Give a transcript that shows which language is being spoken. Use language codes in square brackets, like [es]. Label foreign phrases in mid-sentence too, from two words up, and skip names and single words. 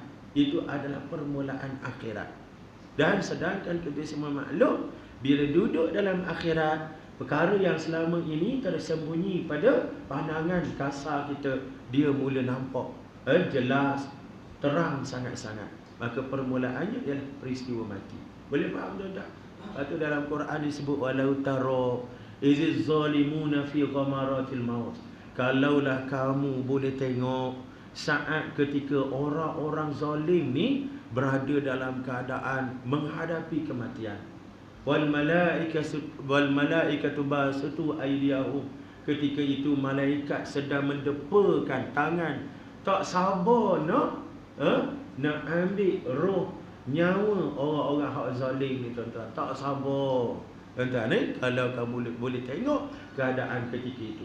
[ms] Itu adalah permulaan akhirat. Dan sedangkan kita semua maklum, bila duduk dalam akhirat, perkara yang selama ini tersembunyi pada pandangan kasar kita, dia mula nampak jelas, terang sangat-sangat. Maka permulaannya ialah peristiwa mati. Boleh faham tuan-tuan? Lepas tu dalam Quran disebut [ar] ولو ترى إذ الظالمون في غمرات الموت. [ms] Kalaulah kamu boleh tengok saat ketika orang-orang zalim ni berada dalam keadaan menghadapi kematian. [ar] والملائكة باسطو أيديهم. [ms] Ketika itu malaikat sedang mendepakan tangan, tak sabar nak ambil roh, nyawa orang-orang hak zalim ni tuan-tuan. Tak sabar tuan-tuan kalau kamu boleh tengok keadaan ketika itu.